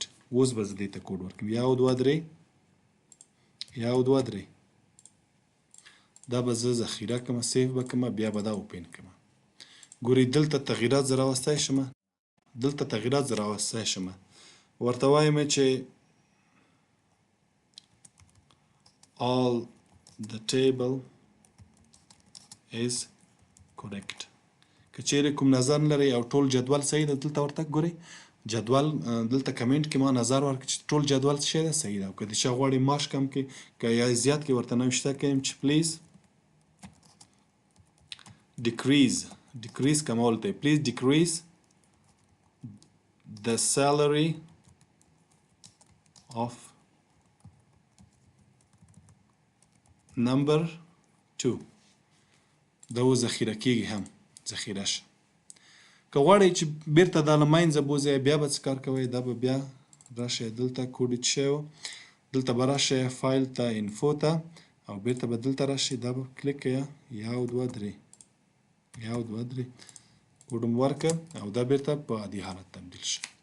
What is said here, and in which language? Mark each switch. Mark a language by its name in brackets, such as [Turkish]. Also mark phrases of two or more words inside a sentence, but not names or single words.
[Pashto] اوس به زه دې ته کوډ ورکړم 1 2 3 1 2 3 دا به زه ذخیره کړم سیف به کړم بیا به دا اوپن کړم. ګورئ دلته تغییرات زه راوستی شم دلته تغییرات زه راوستی شم ورته وایم چې [English] all the table is correct. [Pashto] که چیرې کوم نظر نه لرئ او ټول جدول صحیح ده دلته ورته ګورئ جدول دلته کمنټ کې ما نظر ورکړ چې ټول جدول څه شی ده صحیح ده او که د چا غواړي ماش کم کړي که یا زیات کړي ورته نوشته کوم چې پلیز decrease کمول ته [English] please decrease the salary of number 2 [Pashto] دا و ذخیره کیږي هم ذخیره شه که غواړئ چې بیرته دا له منځه بوځئ بیا به څه کار کوئ دا به بیا راشئ دلته کوډ شوی و دلته به راشئ فایل ته انفو ته او بیرته به دلته راشئ دا به کلیک کړئ 1 2 3 1 2 3 کوډ مو ورکړه او دا بیرته په عادي حالت تبدیل شي